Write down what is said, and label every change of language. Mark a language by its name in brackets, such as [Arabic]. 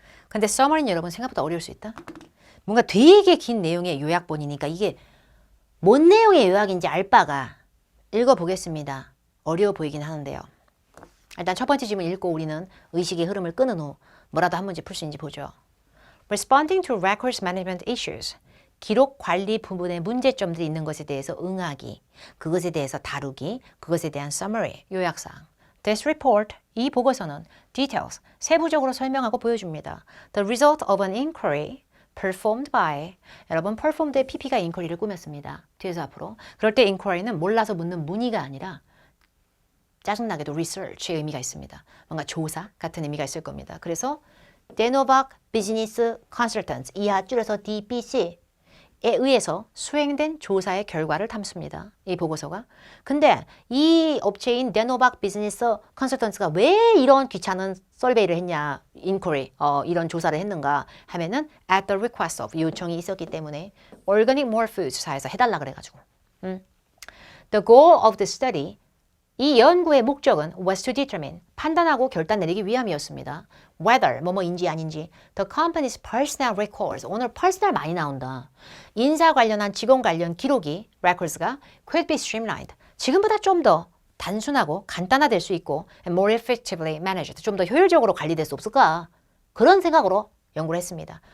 [Korean] 근데 summary는 여러분 생각보다 어려울 수 있다. 뭔가 되게 긴 내용의 요약본이니까 이게 뭔 내용의 요약인지 알 바가 읽어보겠습니다. 어려워 보이긴 하는데요. 일단 첫 번째 질문 읽고 우리는 의식의 흐름을 끊은 후 뭐라도 한 문제 풀 수 있는지 보죠. [English] Responding to records management issues. [Korean] 기록 관리 부분에 문제점들이 있는 것에 대해서 응하기, 그것에 대해서 다루기, 그것에 대한 summary, 요약사항. [English] This report, [Korean] 이 보고서는 details, 세부적으로 설명하고 보여줍니다. [English] The result of an inquiry performed by, [Korean] 여러분 performed의 pp가 inquiry를 꾸몄습니다. 뒤에서 앞으로. 그럴 때 inquiry는 몰라서 묻는 문의가 아니라 짜증나게도 research의 의미가 있습니다. 뭔가 조사 같은 의미가 있을 겁니다. 그래서 데노박 비즈니스 컨설턴트, 이하 줄여서 DBC에 의해서 수행된 조사의 결과를 담습니다. 이 보고서가. 근데 이 업체인 데노박 비즈니스 컨설턴트가 왜 이런 귀찮은 설베이를 했냐, 인quiry, 이런 조사를 했는가 하면은 [English] at the request of, [Korean] 요청이 있었기 때문에 Organic More Foods사에서 해달라 그래가지고. [English] The goal of the study, [Korean] 이 연구의 목적은 [English] was to determine, [Korean] 판단하고 결단 내리기 위함이었습니다. [English] Whether, [Korean] 뭐뭐인지 아닌지, [English] the company's personnel records, [Korean] 오늘 personnel 많이 나온다. 인사 관련한 직원 관련 기록이, records가 [English] could be streamlined, [Korean] 지금보다 좀 더 단순하고 간단화될 수 있고 [English] and more effectively managed, [Korean] 좀 더 효율적으로 관리될 수 없을까? 그런 생각으로 연구를 했습니다.